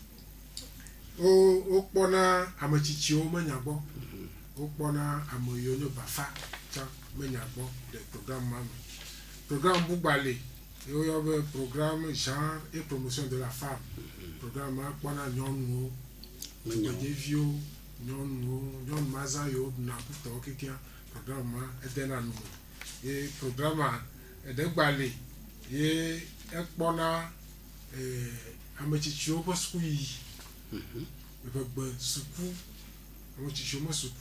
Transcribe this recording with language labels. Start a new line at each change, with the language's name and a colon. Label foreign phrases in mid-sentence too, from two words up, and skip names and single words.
Ewe: wokpɔna ametsitsiwo menya gbɔ wokpɔna ame yiwo nye bafa tsã menya gbɔ le programme ma me programme bugba le ye woyɔ be
French: programme genre et promotion de la femme
Ewe: programme ma kpɔna nyɔnuwo tugbedzeviwo nyɔnu mazã yiwo ɖuna kutɔwo kekeŋ programme ma edena nu me ye programme eɖe gba le ye ekpɔna ametsitsiwo ƒe sukuyiyi gbegbe suku ametsitsiwo me suku